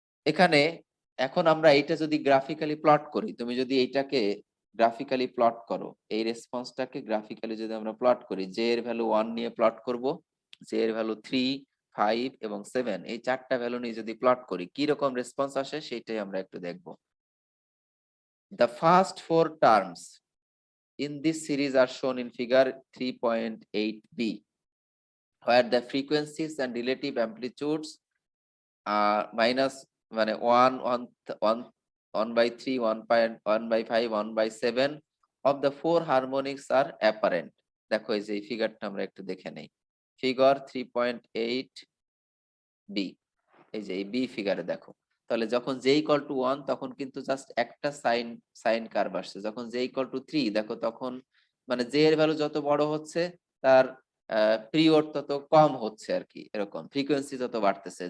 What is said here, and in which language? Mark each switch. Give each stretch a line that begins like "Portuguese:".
Bangla: এখানে এখন আমরা এইটা যদি গ্রাফিক্যালি প্লট করি, তুমি যদি এইটাকে গ্রাফিক্যালি প্লট করো, এই রেসপন্সটাকে গ্রাফিক্যালি যদি আমরা প্লট করি, জে এর ভ্যালু 1 নিয়ে প্লট করব, জে এর ভ্যালু 3 5 এবং 7, এই চারটা ভ্যালু নিয়ে যদি প্লট করি কি রকম রেসপন্স আসে সেটাই আমরা একটু দেখব।
English: The first four terms in this series are shown in figure 3.8b, where the frequencies and relative amplitudes minus মানে 1 1 1 1 by 3 1 by 5 1 by 7 of the four harmonics are apparent।
Bangla: দেখো এই যে এই ফিগারটা আমরা একটু দেখে নেই, ফিগার 3.8 বি, এই যে এই বি ফিগারে দেখো, তাহলে যখন j ইকুয়াল টু 1 তখন কিন্তু জাস্ট একটা সাইন সাইন কার্ভ আসছে, যখন j ইকুয়াল টু 3 দেখো তখন মানে j এর ভ্যালু যত বড় হচ্ছে তার পিরিয়ড তত কম হচ্ছে আর কি, এরকম ফ্রিকোয়েন্সি যত বাড়তেছে।